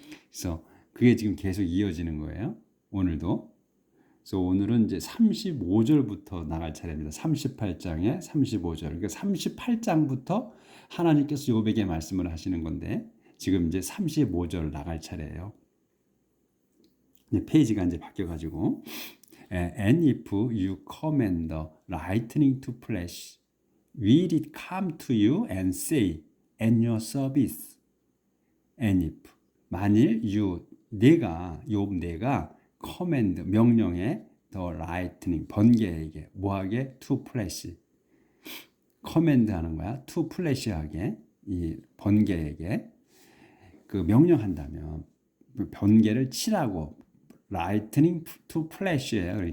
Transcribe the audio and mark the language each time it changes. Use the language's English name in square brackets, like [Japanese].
[Korean] 그래서 그게 지금 계속 이어지는 거예요. 오늘도. 그래서 오늘은 이제 35절부터 나갈 차례입니다. 38장에 35절. 그러니까 38장부터 하나님께서 욥에게 말씀을 하시는 건데 지금 이제 35절 나갈 차례예요. 이제 페이지가 이제 바뀌어가지고 [English] And if you command the lightning to flash, will it come to you and say, at your service? And if [Korean] 만일 내가 command 명령에 [English] the lightning [Korean] 번개에게 뭐하게 [English] to flash [Korean] command 하는 거야 to flash하게 이 번개에게 그 명령한다면 번개를 치라고 [English] lightning to flash [Korean] 예요.